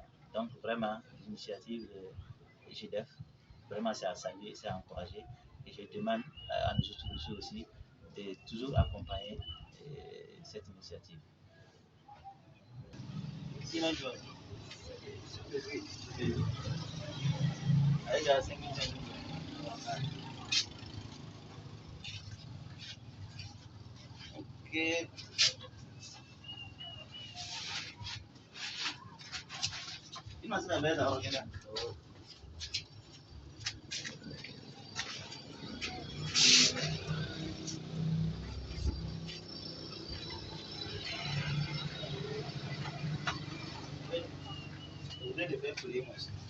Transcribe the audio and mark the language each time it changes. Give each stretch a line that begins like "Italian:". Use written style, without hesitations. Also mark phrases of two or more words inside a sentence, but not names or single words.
French: Donc vraiment, l'initiative de GDF, vraiment c'est à saluer, c'est à encourager. Et je demande à nos autorités aussi et toujours accompagner cette initiative. Sinon, tu vois, avec la 5 minutes. Ok.
Indonesian: Ini masih ada beda orangnya. Udah deh, beli mas.